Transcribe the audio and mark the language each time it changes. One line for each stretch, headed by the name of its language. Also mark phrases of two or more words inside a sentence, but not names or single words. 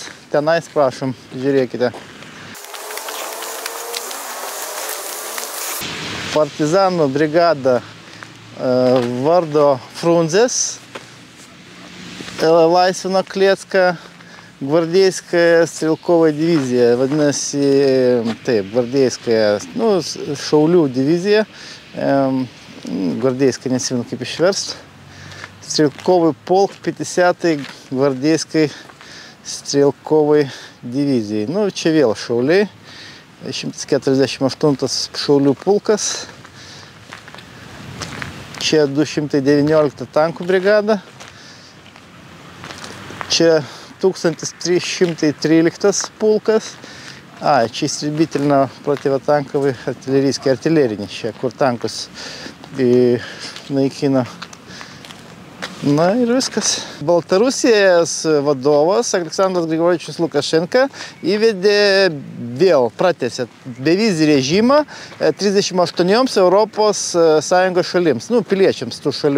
Lithuanian: Tenais, prašom, žiūrėkite. Partizanų brigada vardo Frunzės laisvino Klecką,
Russian: Гвардейская стрелковая
Lithuanian: divizija. Vadinasi, taip, Gvardėjskaja, nu, šaulių divizija. Gvardėjskaja, nesimenu kaip išverst.
Russian: Стрелковый полк 50-й гвардейской стрелковой дивизии.
Lithuanian: Nu, čia vėl šauliai. 148 šaulių pulkas. Čia 219 tankų brigada. Čia 1313 pulkas.
Russian: Čia истребительно-противотанковый артиллерийский артиллерийный.
Lithuanian: Čia, kur tankus naikino. Na ir viskas. Baltarusijos vadovas Aleksandras Grigorievičius Lukašenka įvedė vėl, pratęsė bevizį režimą 38 Europos Sąjungos šalims, nu, piliečiams tų šalių.